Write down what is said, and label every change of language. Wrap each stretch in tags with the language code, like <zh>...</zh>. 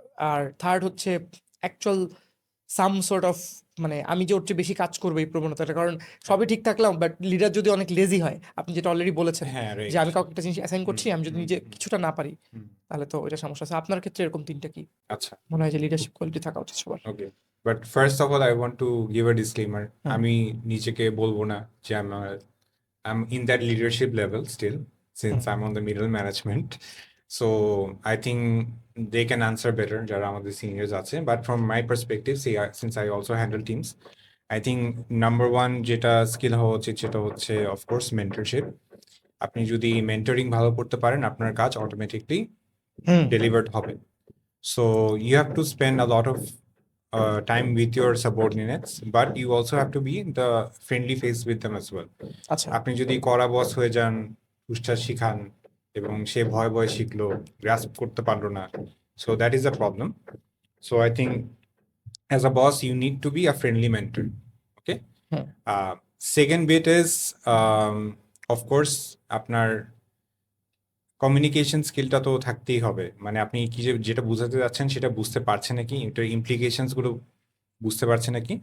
<bn>আর third হচ্ছে</bn> <en>actual some sort of,</en> <bn>মানে আমি যে ওর চেয়ে বেশি কাজ করবো এই প্রবণতাটা, কারণ সবই ঠিক থাকলাম বাট লিডার যদি অনেক লেজি হয়, আপনি যেটা অলরেডি বলেছেন হ্যাঁ, যে আমি কাউকে একটা জিনিস অ্যাসাইন করছি, আমি যদি নিজে হুম। কিছুটা না পারি, তাহলে তো এটা সমস্যা আছে। আপনার ক্ষেত্রে এরকম 3টা কি আচ্ছা, মনে হয় যে লিডারশিপ কোয়ালিটি থাকা উচিত সবার?</bn> <en>Okay. But first of all I want to give a disclaimer. Hmm.</en> <bn>আমি নিজেকে বলবো না যে</bn> <en>I'm in that leadership level still, since I'm on the middle management. So I think they can answer better,</en> <bn>যারা আমাদের seniors আছে।</bn> <en>But from my perspective, since I also handle teams, I think number one</en> <bn>যেটা skill হওয়া উচিত সেটা হচ্ছে</bn> <en>of course mentorship.</en> <bn>আপনি যদি মেন্টরিং ভালো করতে পারেন, আপনার কাজ অটোমেটিকলি ডেলিভার্ড হবে।</bn> <en>So you have to spend a lot of time with your subordinates, but you also have to be the friendly face with them as well.</en> <bn>আচ্ছা, আপনি যদি কড়া বস হয়ে যান, উষ্ঠা শিখান, এবং সে ভয়ে ভয়ে শিখলো, গ্রাস্প করতে পারলো না।</bn> <en>So that is a problem. So I think as a boss you need to be a friendly mentor. Okay. Hmm Second bit is of course</en> <bn>আপনার কমিউনিকেশন স্কিলটা তো থাকতেই হবে, মানে আপনি কি যেটা বুঝাতে যাচ্ছেন সেটা বুঝতে পারছেন নাকি, এটার ইমপ্লিকেশনস গুলো বুঝতে পারছেন নাকি।</bn>